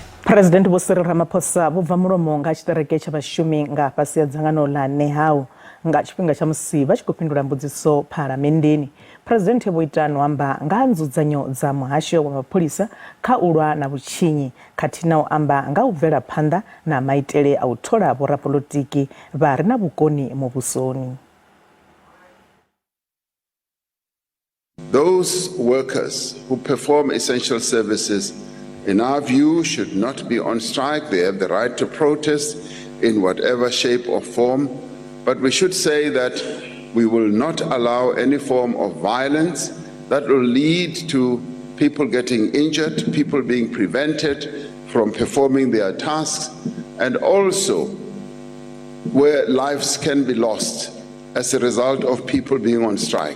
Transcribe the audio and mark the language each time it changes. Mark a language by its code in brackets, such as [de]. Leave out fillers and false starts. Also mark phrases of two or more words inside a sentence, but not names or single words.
[ve] Phuresidennde Vho-Cyril Ramaphosa vho bva mulomo nga tshitereke tsha vhashumi nga fhasi ya dzangano la Nehawu nga tshifhinga tsha musi vha tshi khou fhindula mbudziso phalamnenndeni. Phuresidennde vho ita no amba nga nzudzanyo dza muhasho wa mapholisa kha u lwa na vhutshinyi khathihi na u amba nga u bvela phanḓa na maitele a u thola vhorapolotiki vha re na vhukoni muvhusoni. [en] Those workers who perform essential services, in our view, should not be on strike. They have the right to protest in whatever shape or form. But we should say that we will not allow any form of violence that will lead to people getting injured, people being prevented from performing their tasks, and also where lives can be lost as a result of people being on strike.